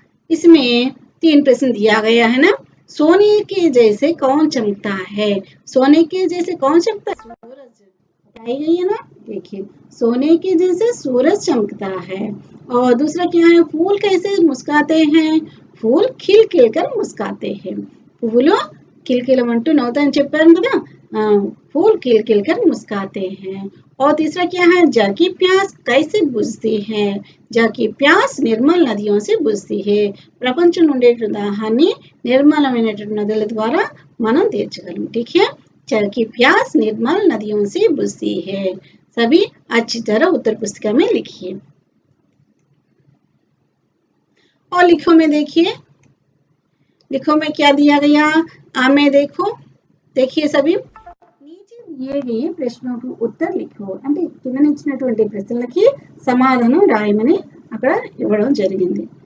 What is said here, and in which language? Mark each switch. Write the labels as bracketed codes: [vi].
[hi] इसमें 3 प्रश्न दिया गया है ना. सोने के जैसे कौन चमकता है, सोने के जैसे कौन चमकता है? सूरज बताई गई है ना. देखिए सोने के जैसे सूरज चमकता है. और दूसरा क्या है? फूल कैसे मुस्कुराते हैं, फूल खिल खिल कर मुस्कुराते हैं. [te] పువ్వులు కిలకిలమంటూ నవ్వుతాయని చెప్పారు కదా. [hi] फूल खिल खिल कर मुस्कुराते हैं. और तीसरा क्या है? जग की प्यास कैसे बुझती है, जग की प्यास నిర్మల్ నదిयों से बुझती है. [te] ప్రపంచంలో ఉండేటువంటి దాహాన్ని నిర్మలమైనటువంటి నదుల ద్వారా మనం తీర్చగలం. [hi] ठीक है. जग की प्यास निर्मल नदियों से बुझती है. सभी अच्छी तरह उत्तर पुस्तिका में लिखिए. और लिखो में देखिए, लिखो में क्या दिया गया, आ में देखो, देखिए सभी नीचे दिए गए ప్రశ్నకు उत्तर लिखो [te] అంటే కింద ఇచ్చినటువంటి ప్రశ్నలకి సమాధానం రాయమని అక్కడ ఇవ్వడం జరిగింది.